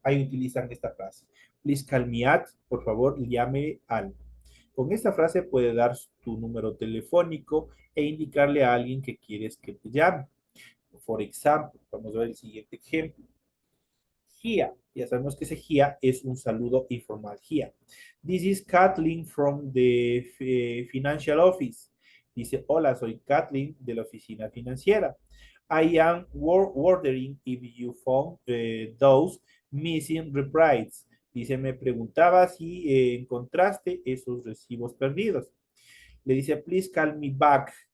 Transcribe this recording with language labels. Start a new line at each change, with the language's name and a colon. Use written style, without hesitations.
Spanish: Ahí utilizan esta frase.
English: Please call me at,
Spanish: por favor, llame al. Con esta frase puede dar tu número telefónico e indicarle a alguien que quieres que te llame. Por ejemplo, vamos a ver el siguiente ejemplo. Here. Ya sabemos que ese here es un saludo informal.
English: Here. This is Kathleen from the financial office.
Spanish: Dice, hola, soy Kathleen de la oficina financiera.
English: I am wondering if you found those missing reprints.
Spanish: Dice, me preguntaba si encontraste esos recibos perdidos. Le dice,
English: please call me back.